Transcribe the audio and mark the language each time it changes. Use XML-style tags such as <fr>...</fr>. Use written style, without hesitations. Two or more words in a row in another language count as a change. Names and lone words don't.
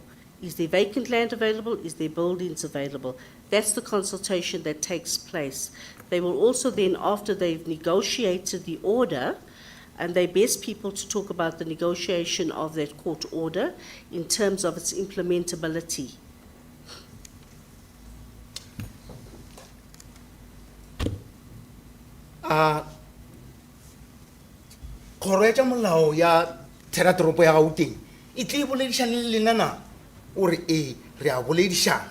<en>Is there vacant land available? Is there buildings available? That's the consultation that takes place. They will also then, after they've negotiated the order, and they're best people to talk about the negotiation of that court order in terms of its implementability.</en> <nso>Kgoro ya tša molao ya theratoropo ya Gauteng e tle e boledišane le lena na ore ee re a boledišana.</nso>